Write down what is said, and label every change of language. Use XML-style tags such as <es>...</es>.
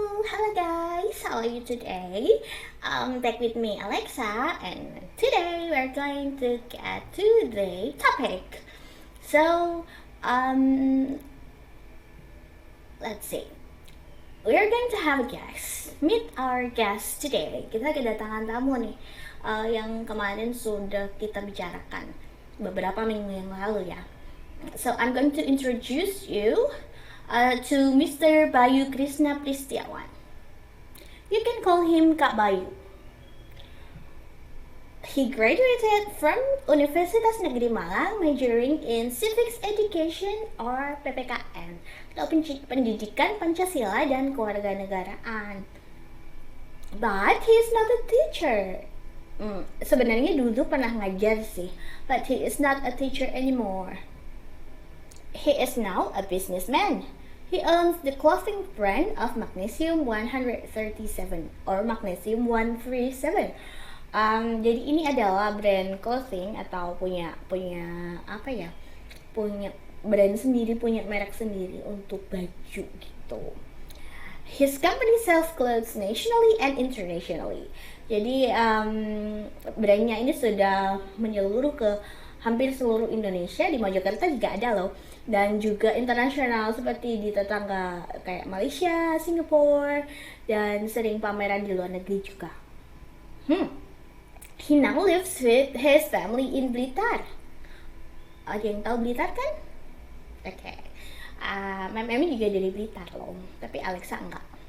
<en>Hello guys, how are you today? Back with me Alexa, and today we're going to get to the topic. So, um, let's see. We're going to have a guest. Meet our guest today.</en> <id>Kita kedatangan tamu nih, yang kemarin sudah kita bicarakan beberapa minggu yang lalu ya.</id> <en>So I'm going to introduce you to Mr. Bayu Krishna Pristiawan. You can call him Kak Bayu. He graduated from Universitas Negeri Malang, majoring in Civics Education or PPKN, atau Pendidikan Pancasila dan Kewarganegaraan. But he is not a teacher.</en> <id>Sebenarnya dulu pernah ngajar sih,</id> <en>but he is not a teacher anymore. He is now a businessman. He owns the clothing brand of Magnesium 137 or Magnesium 137.</en> <id>Jadi ini adalah brand clothing atau punya apa ya? Punya brand sendiri, punya merek sendiri untuk baju gitu.</id> <en>His company sells clothes nationally and internationally.</en> <id>Jadi brandnya ini sudah menyeluruh ke hampir seluruh Indonesia. Di Mojokerto juga ada loh, dan juga internasional seperti di tetangga kayak Malaysia, Singapura, dan sering pameran di luar negeri juga.</id> <en>He now lives with his family in Blitar.</en> <id>Ada yang tahu Blitar kan? Oke. Memi juga dari Blitar loh, tapi Alexa enggak.</id>